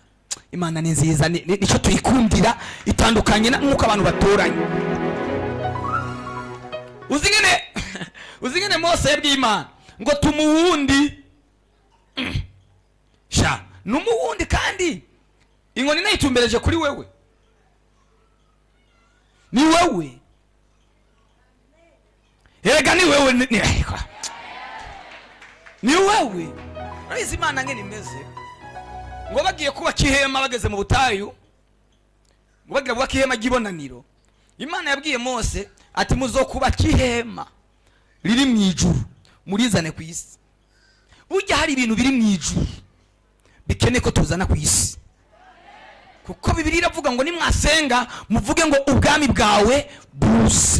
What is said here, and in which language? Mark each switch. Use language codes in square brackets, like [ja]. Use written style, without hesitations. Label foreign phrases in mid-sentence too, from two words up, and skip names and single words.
[rn] Imana ni nziza, nico tuyikundira, itandukanye nuko abantu batoranya. Uzingene Mose yabwiye Imana ngo tumuwundi sha numuwundi, kandi inkoni nayitumbereje kuri wewe. Ni wewe, erega ni wewe, ni wewe. Urabizi Imana ngene imeze, ngo bagiye kubaka ihema bageze mu butayu, ngo bagira kubaka ihema ry'ibonaniro. Imana yabwiye Mose ati muzokubaka ihema riri mu ijuru murizane ku isi. Burya hari ibintu biri mu ijuru bikeneye ko tuzana ku isi, kuko Bibiliya iravuga ngo nimwasenga muvuge ngo ubwami bwawe buze.